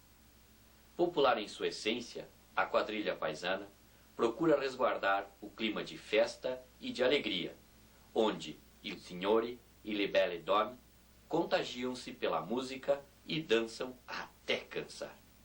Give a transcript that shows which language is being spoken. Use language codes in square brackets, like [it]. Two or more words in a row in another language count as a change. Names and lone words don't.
[pt] Popular em sua essência, a quadrilha paisana procura resguardar o clima de festa e de alegria, onde [it] il signore e le belle donne [pt] contagiam-se pela música e dançam até cansar.